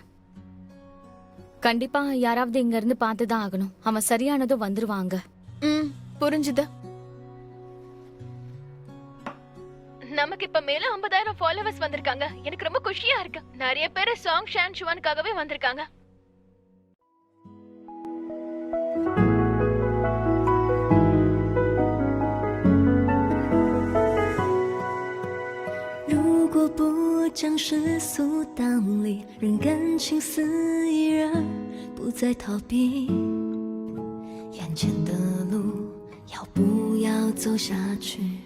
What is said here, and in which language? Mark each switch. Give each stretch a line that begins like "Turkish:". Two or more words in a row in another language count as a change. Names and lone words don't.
Tamil: கண்டிப்பா யாராவது இங்க இருந்து பார்த்துதான் ஆகணும். அவன் சரியானதும் வந்துருவாங்க. புரிஞ்சுது. நமக்கு இப்ப மேல 50,000 ஃபாலோவர்ஸ் வந்திருக்காங்க. எனக்கு ரொம்ப குஷியா இருக்கு. நிறைய பேர் சாங் ஷான்சுவானுக்காகவே வந்திருக்காங்க.
Chinese: 如果不将世俗当理，让感情肆意而不再逃避，眼前的路要不要走下去？